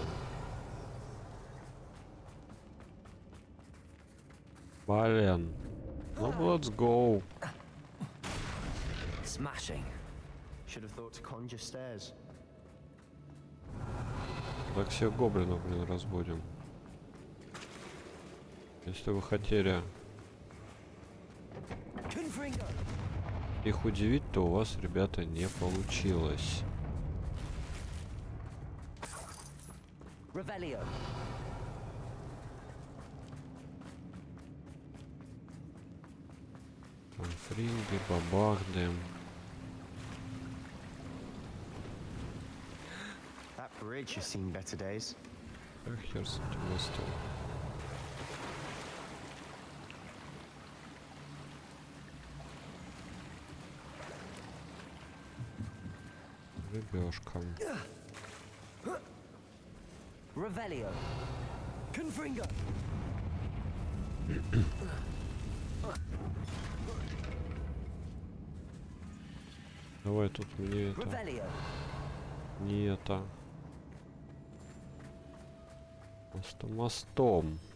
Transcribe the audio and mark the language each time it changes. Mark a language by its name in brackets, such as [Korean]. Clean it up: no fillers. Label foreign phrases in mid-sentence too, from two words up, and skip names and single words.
[Russian] Блин. Ну, [English] let's go. Smashing. Should have thought to conjure stairs. [Russian] Так всех гоблинов, блин, разбудим. Если вы хотели их удивить, то у вас, ребята, не получилось. Фринги, бабахды. [English] That bridge has seen better days. [Russian] Эх, хер с этим мостом. Рыбешка. Revelio. Confringo. Давай тут мне это. Не это. Мостом.